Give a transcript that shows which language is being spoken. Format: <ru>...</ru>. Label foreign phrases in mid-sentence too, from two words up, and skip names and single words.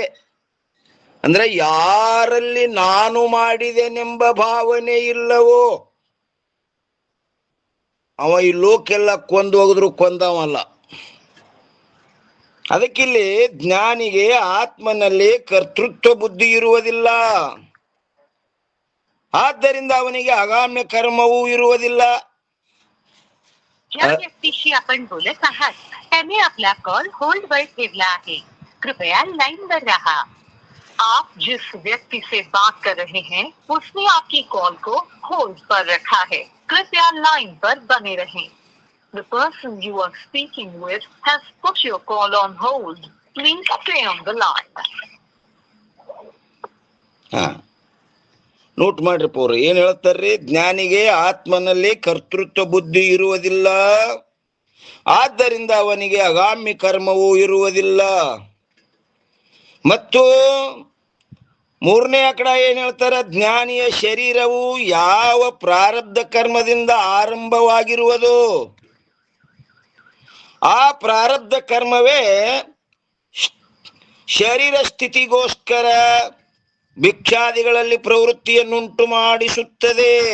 <kn>ಅಂದ್ರೆ ಯಾರಲ್ಲಿ ನಾನು ಮಾಡಿದೆನೆಂಬ ಭಾವನೆ ಇಲ್ಲವೋ ಅವ ಈ ಲೋಕೆಲ್ಲ ಕೊಂದು ಹೋಗಿದ್ರು ಕೊಂದವಲ್ಲ. ಅದಕ್ಕಿಲ್ಲಿ ಜ್ಞಾನಿಗೆ ಆತ್ಮನಲ್ಲಿ ಕರ್ತೃತ್ವ ಬುದ್ಧಿ ಇರುವುದಿಲ್ಲ, ಆದ್ದರಿಂದ ಅವನಿಗೆ ಅಗಾಮ್ಯ ಕರ್ಮವೂ ಇರುವುದಿಲ್ಲ.</kn> <mr>ज्या व्यक्तीशी आपण बोलत आहात त्याने आपला कॉल होल्ड वर ठेवला आहे. कृपया लाइन पर रहा.</mr> <hi>आप जिस व्यक्ति से बात कर रहे हैं उसने आपकी कॉल को होल्ड पर रखा है. कृपया लाइन पर बने रहें.</hi> <en>The person you are speaking with has put your call on hold. Please stay on the line.</en> <kn>ನೋಟ್ ಮಾಡ್ರಿ ಪೋರ ಏನ್ ಹೇಳ್ತಾರ್ರಿ, ಜ್ಞಾನಿಗೆ ಆತ್ಮನಲ್ಲಿ ಕರ್ತೃತ್ವ ಬುದ್ಧಿ ಇರುವುದಿಲ್ಲ, ಆದ್ದರಿಂದ ಅವನಿಗೆ ಅಗಾಮ್ಯ ಕರ್ಮವೂ ಇರುವುದಿಲ್ಲ. ಮತ್ತು ಮೂರನೇ ಅಕಡ ಏನ್ ಹೇಳ್ತಾರ, ಜ್ಞಾನಿಯ ಶರೀರವು ಯಾವ ಪ್ರಾರಬ್ಧ ಕರ್ಮದಿಂದ ಆರಂಭವಾಗಿರುವುದು ಆ ಪ್ರಾರಬ್ಧ ಕರ್ಮವೇ ಶರೀರ ಸ್ಥಿತಿಗೋಸ್ಕರ ಭಿಕ್ಷಾದಿಗಳಲ್ಲಿ ಪ್ರವೃತ್ತಿಯನ್ನುಂಟು ಮಾಡಿಸುತ್ತದೆ.</kn>